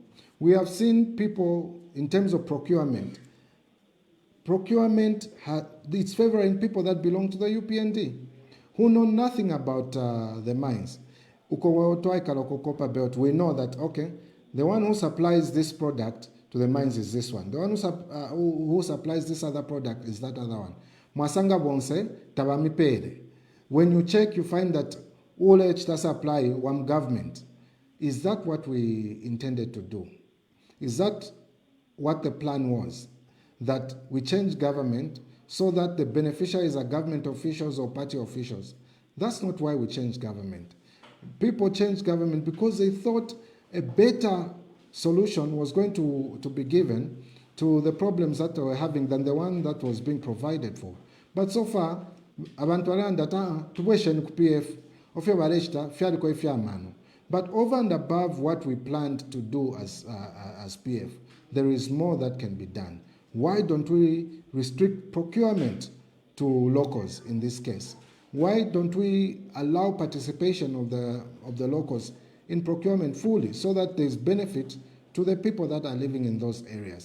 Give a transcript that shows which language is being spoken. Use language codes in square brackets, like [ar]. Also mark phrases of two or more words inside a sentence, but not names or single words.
[en] We have seen people, in terms of procurement, it's favoring people that belong to the UPND, who know nothing about the mines. Copperbelt, we know that, okay, the one who supplies this product to the mines is this one. The one who supplies this other product is that other one. [bem] Mwasanga bonse, tabamipere. [en] When you check, you find that all chita supply one government. Is that what we intended to do? Is that what the plan was? That we change government so that the beneficiaries are government officials or party officials? That's not why we changed government. People changed government because they thought a better solution was going to be given to the problems that they were having than the one that was being provided for. But so far, [bem] abantu balanda tuweshe ku PF ofya bareshta fyali ko ifyamano. [en] But over and above what we planned to do as PF, there is more that can be done. Why don't we restrict procurement to locals in this case? Why don't we allow participation of the locals in procurement fully so that there's benefit to the people that are living in those areas?